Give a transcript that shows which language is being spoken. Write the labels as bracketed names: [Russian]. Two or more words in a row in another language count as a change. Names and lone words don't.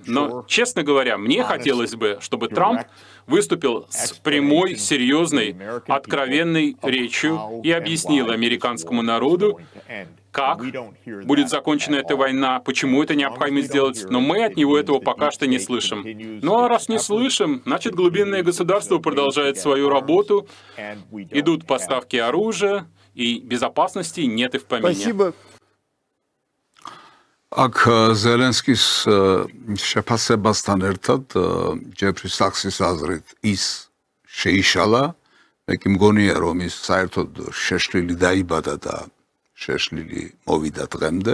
[Russian] Но, честно говоря, мне хотелось бы, чтобы Трамп выступил с прямой, серьезной, откровенной речью и объяснил американскому народу, как будет закончена эта война, почему это необходимо сделать, но мы от него этого пока что не слышим. Ну а раз не слышим, значит, глубинное государство продолжает свою работу, идут поставки оружия, и безопасности нет и в помине. Спасибо. [Georgian] Აქ ზელენსკის შეფასებასთან ერთად ჯეფრი საქსის აზრით ის შეიშალა, მე კი მგონია რომ ის საერთოდ შეშლილი დაიბადა და შეშლილი მოვიდა დღემდე.